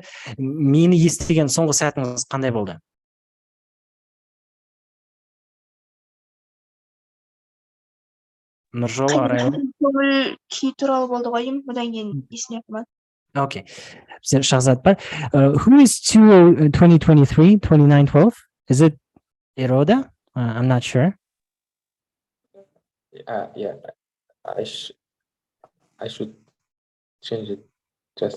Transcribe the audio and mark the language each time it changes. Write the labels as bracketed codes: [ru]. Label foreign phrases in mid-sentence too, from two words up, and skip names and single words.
[kk] Мені естіген соңғы сәтіңіз қандай болды? Нұржол, Арайлы. Көңіл күй туралы болды ғой деймін, одан кейін есіне қалмады. [en] Okay. Shahzad, but who is 2023, 2912? Is it Eroda? I'm not sure. Yeah, I should change it just.